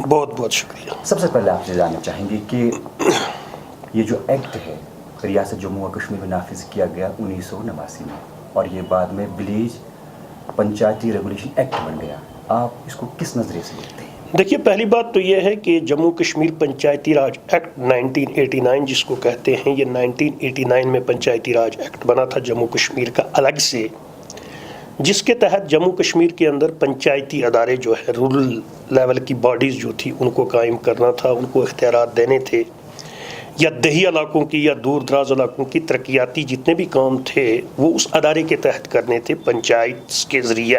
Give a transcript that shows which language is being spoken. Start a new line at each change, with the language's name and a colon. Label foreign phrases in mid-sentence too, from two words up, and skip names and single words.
Urdu: بہت بہت شکریہ۔ سب سے پہلے آپ سے جاننا چاہیں گے کہ یہ جو ایکٹ ہے ریاست جموں و کشمیر میں نافذ کیا گیا 1989 میں، اور یہ بعد میں ولیج پنچایتی ریگولیشن ایکٹ بن گیا، آپ اس کو کس نظریے سے دیکھتے ہیں؟ دیکھیے، پہلی بات تو یہ ہے کہ جموں کشمیر پنچایتی راج ایکٹ 1989 جس کو کہتے ہیں، یہ 1989 میں پنچایتی راج ایکٹ بنا تھا جموں کشمیر کا الگ سے، جس کے تحت جموں کشمیر کے اندر پنچایتی ادارے جو ہے،
English: rural level
Urdu: کی باڈیز جو تھی، ان کو قائم کرنا تھا، ان کو اختیارات دینے تھے، یا دیہی علاقوں کی یا دور دراز علاقوں کی ترقیاتی جتنے بھی کام تھے وہ اس ادارے کے تحت کرنے تھے پنچایت کے ذریعے۔